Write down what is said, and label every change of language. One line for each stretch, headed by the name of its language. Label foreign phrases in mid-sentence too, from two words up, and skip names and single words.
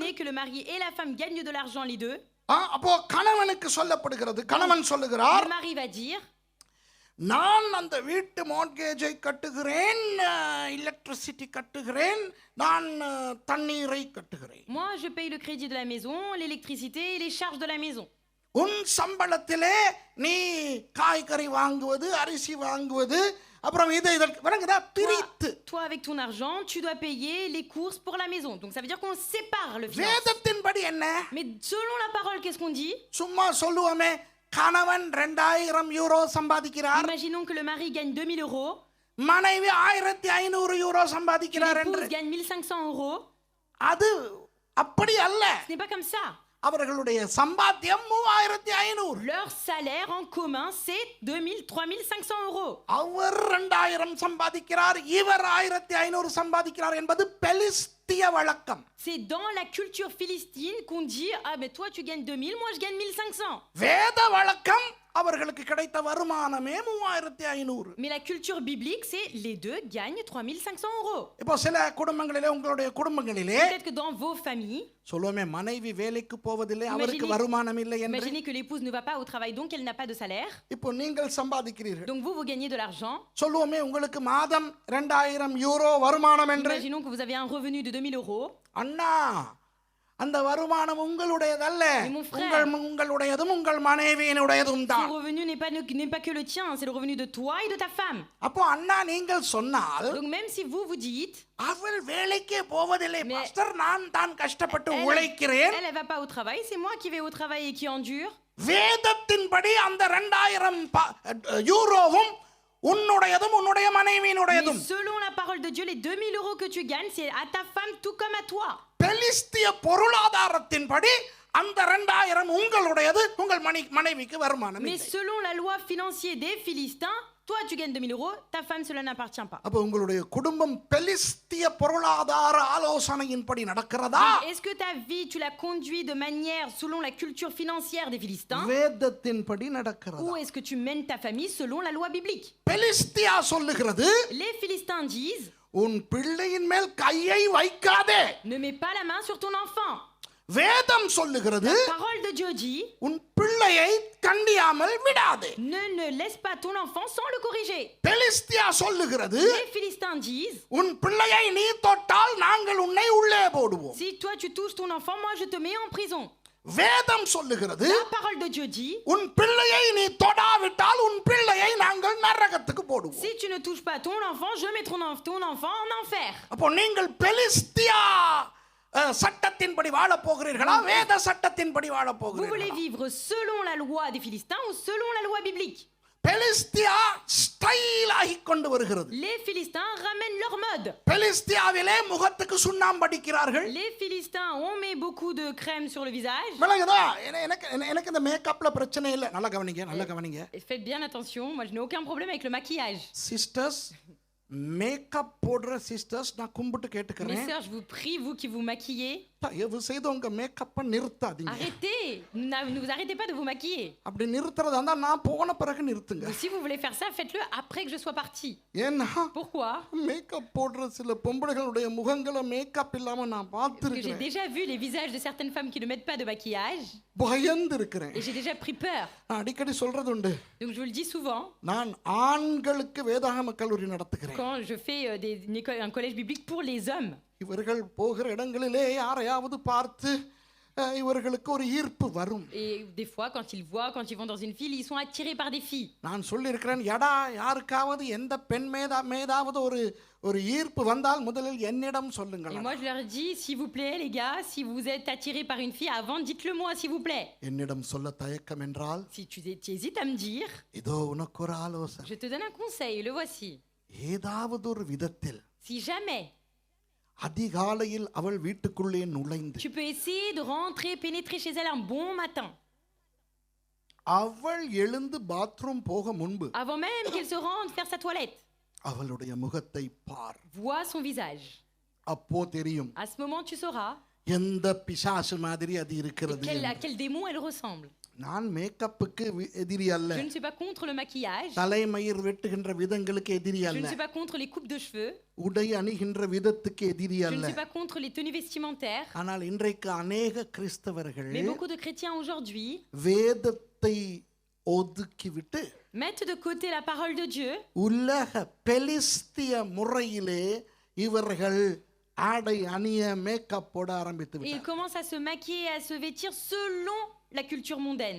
French: Imaginez que le mari et la femme gagnent de l'argent les deux.
Tamil: அப்போ கணவனுக்கு சொல்லப்படுகிறது, கணவன் சொல்லுகிறார்,
French: Le mari va dire,
Tamil: நான் அந்த வீட்டு மார்ட்கேஜை கட்டுகிறேன், எலக்ட்ரிசிட்டி கட்டுகிறேன், நான் தண்ணீரை கட்டுகிறேன்.
French: moi je paye le crédit de la maison, l'électricité et les charges de la maison.
Tamil: உன் சம்பளத்திலே நீ காய்கறி வாங்குவது, அரிசி வாங்குவது, அப்புறம் இதற்கு விளங்குதா பிரித்து.
French: Toi avec ton argent, tu dois payer les courses pour la maison. Donc ça veut dire qu'on sépare le finance.
Tamil: வேதத்தின்படி என்ன?
French: Mais selon la parole, qu'est-ce qu'on dit?
Tamil: சும்மா சொல்லுவோமே கணவன் 2000 யூரோ சம்பாதிக்கிறார்,
French: Imaginons que le mari gagne 2000 euros,
Tamil: மனைவி 1500 யூரோ
French: que
Tamil: சம்பாதிக்கிறார் என்று.
French: l'épouse gagne 1500 euros.
Tamil: அது அப்படி அல்ல.
French: Ce n'est pas comme ça.
Tamil: அவர்களுடைய சம்பாத்தியம் 3500.
French: Leur salaire en commun, c'est 2000, 3500 euros.
Tamil: அவர் 2000 சம்பாதிக்கிறார், இவர் 1500 சம்பாதிக்கிறார் என்பது பெலிஸ்திய வழக்கம்.
French: C'est dans la culture philistine qu'on dit, ah mais toi tu gagnes 2000, moi je gagne 1500.
Tamil: வேத வழக்கம் அவர்களுக்கு கிடைத்த வருமானமே 3500.
French: Mais la culture biblique, c'est les deux gagnent 3500 euros.
Tamil: இப்போ சில குடும்பங்களிலே, உங்களுடைய குடும்பங்களிலே
French: Peut-être que dans vos familles,
Tamil: சொல்லுவோமே மனைவி வேலைக்கு போவதில்லை, அவருக்கு வருமானம் இல்லை என்று.
French: imaginez que l'épouse ne va pas au travail, donc elle n'a pas de salaire.
Tamil: இப்போ நீங்கள் சம்பாதிக்கிறீர்கள்,
French: Donc vous gagnez de l'argent.
Tamil: சொல்லுவோமே உங்களுக்கு மாதம் 2000 யூரோ வருமானம் என்று.
French: Imaginons que vous avez un revenu de 2000 euros.
Tamil: அண்ணா, அந்த வருமானம் உங்களுடையதல்ல,
French: Mais mon frère,
Tamil: உங்களுடையதும் உங்கள் மனைவியினுடையதும்
French: Ton
Tamil: தான்.
French: revenu n'est pas que le tien, c'est le revenu de toi et de ta femme.
Tamil: அப்போ அண்ணா நீங்கள் சொன்னால்,
French: Donc même si vous dites,
Tamil: அவள் வேலைக்கே போவதில்லை
French: Mais
Tamil: பாஸ்டர், நான் தான் கஷ்டப்பட்டு
French: elle,
Tamil: உழைக்கிறேன்.
French: elle va pas au travail, c'est moi qui vais au travail et qui endure.
Tamil: வேதத்தின்படி அந்த 2000 யூரோவும் உன்னுடையதும் உன்னுடைய
French: Mais
Tamil: மனைவியினுடையதும்.
French: selon la parole de Dieu, les 2000 euros que tu gagnes, c'est à ta femme tout comme à toi.
Tamil: பெலிஸ்திய பொருளாதாரத்தின்படி அந்த 2000 உங்களுடையது, உங்கள் மனைவிக்கு வருமானம்
French: Mais
Tamil: இல்லை.
French: selon la loi financière des Philistins, toi tu gagnes 2000 euros, ta femme cela n'appartient pas.
Tamil: அப்ப உங்களுடைய குடும்பம் பெலிஸ்திய பொருளாதார ஆலோசனையின்படி நடக்கிறதா?
French: Est-ce que ta vie tu la conduis de manière selon la culture financière des Philistins,
Tamil: வேதத்தின்படி நடக்கிறதா?
French: ou est-ce que tu mènes ta famille selon la loi biblique?
Tamil: பெலிஸ்தியா சொல்லுகிறது,
French: Les Philistins disent,
Tamil: உன் பிள்ளையின் மேல் கையை வைக்காதே.
French: ne mets pas la main sur ton enfant.
Tamil: வேதம் சொல்லுகிறது
French: La parole de Dieu dit,
Tamil: உன் பிள்ளையை கண்டியாமல் விடாதே.
French: ne laisse pas ton enfant sans le corriger.
Tamil: பெலிஸ்தியா சொல்லுகிறது
French: Les Philistins disent,
Tamil: உன் பிள்ளையை நீ தொட்டால் நாங்கள் உன்னை உள்ளே போடுவோம்.
French: si toi tu touches ton enfant, moi je te mets en prison.
Tamil: வேதம் சொல்லுகிறது
French: La parole de Dieu dit,
Tamil: உன் பிள்ளையை நீ தொடாவிட்டால் உன் பிள்ளையை நாங்கள் நரகத்துக்கு போடுவோம்.
French: si tu ne touches pas ton enfant, je mets ton enfant en enfer.
Tamil: அப்போ நீங்கள் பெலிஸ்தியா சட்டத்தின்படி வாழ போகிறீர்களா, வேத சட்டத்தின்படி வாழ
French: Vous voulez
Tamil: போகிறீர்களா?
French: vivre selon la loi des Philistins ou selon la loi biblique?
Tamil: பெலிஸ்தியா ஸ்டைல் ஆகி கொண்டு வருகிறது.
French: Les Philistins ramènent leur mode.
Tamil: பெலிஸ்தியாவிலே முகத்துக்கு சுண்ணாம்பு அடிக்கிறார்கள்.
French: Les Philistins ont mis beaucoup de crème sur le visage.
Tamil: விளங்குதா? எனக்கு இந்த மேக்கப்ல பிரச்சனை இல்லை. நல்லா கவனிங்க.
French: Et faites bien attention, moi je n'ai aucun problème avec le maquillage.
Tamil: சிஸ்டர்ஸ், மேக்கப் போடுற சிஸ்டர்ஸ், நான் கும்பிட்டு
French: Mes
Tamil: கேட்டுக்கிறேன்,
French: sœurs, je vous prie, vous qui vous maquillez,
Tamil: தயவு செய்து உங்க மேக்கப்பை நிறுத்தாதீங்க.
French: arrêtez, ne vous arrêtez pas de vous maquiller.
Tamil: அப்படி நிறுத்துறதா இருந்தா நான் போன பிறகு நிறுத்துங்க.
French: Ou si vous voulez faire ça, faites-le après que je sois partie.
Tamil: ஏன்னா
French: Pourquoi?
Tamil: மேக்கப் போடுற சில பொம்பளைகளுடைய முகங்களை மேக்கப் இல்லாம நான்
French: Parce que j'ai
Tamil: பார்த்திருக்கேன்.
French: déjà vu les visages de certaines femmes qui ne mettent pas de maquillage
Tamil: பயந்து இருக்கிறேன்.
French: et j'ai déjà pris peur.
Tamil: நான் அடிக்கடி சொல்றது உண்டு,
French: Donc je vous le dis souvent,
Tamil: நான் ஆண்களுக்கு வேதாகம கல்லூரி நடத்துகிறேன்.
French: quand je fais un collège biblique pour les hommes,
Tamil: இவர்கள் போகிற இடங்களிலே யாரையாவது பார்த்து இவர்களுக்கு ஒரு ஈர்ப்பு வரும்.
French: et des fois quand ils vont dans une ville, ils sont attirés par des filles.
Tamil: நான் சொல்லியிருக்கிறேன், எடா யாருக்காவது எந்த பெண் மேதாவது ஒரு ஈர்ப்பு வந்தால் முதலில் என்னிடம் சொல்லுங்கள்.
French: Et moi je leur dis, s'il vous plaît les gars, si vous êtes attirés par une fille, avant dites-le moi s'il vous plaît.
Tamil: என்னிடம் சொல்ல தயக்கம் என்றால்
French: Si tu hésites à me dire,
Tamil: இதோ உனக்கு ஒரு ஆலோசனை.
French: je te donne un conseil, le voici.
Tamil: ஏதாவது ஒரு விதத்தில்
French: Si jamais
Tamil: அதிகாலையில் அவள் வீட்டுக்குள்ளே நுழைந்து
French: tu peux essayer de pénétrer chez elle un bon matin,
Tamil: அவள் எழுந்து பாத்ரூம் போக முன்பு
French: avant même qu'elle se rende faire sa toilette,
Tamil: அவளுடைய முகத்தை பார்.
French: vois son visage.
Tamil: அப்போ தெரியும்
French: À ce moment tu sauras
Tamil: எந்த பிசாசு மாதிரி அது இருக்கிறது.
French: à quel démon elle ressemble.
Tamil: நான் மேக்கப்புக்கு எதிரி அல்ல,
French: Je ne suis pas contre le maquillage,
Tamil: தலைமயிர் வெட்டுகின்ற விதங்களுக்கு எதிரி
French: je ne
Tamil: அல்ல,
French: suis pas contre les coupes de cheveux,
Tamil: உடை அணிகின்ற விதத்துக்கு எதிரி
French: je ne
Tamil: அல்ல.
French: suis pas contre les tenues vestimentaires.
Tamil: ஆனால் இன்றைக்கு அநேக கிறிஸ்தவர்கள்
French: Mais beaucoup de chrétiens aujourd'hui
Tamil: வேதத்தை ஒதுக்கிவிட்டு
French: mettent de côté la parole de Dieu
Tamil: உலக பெலிஸ்திய முறையிலே இவர்கள் ஆடை அணிய மேக்கப் போட ஆரம்பித்து
French: et ils
Tamil: விட்டார்.
French: commencent à se maquiller, à se vêtir selon la culture mondaine.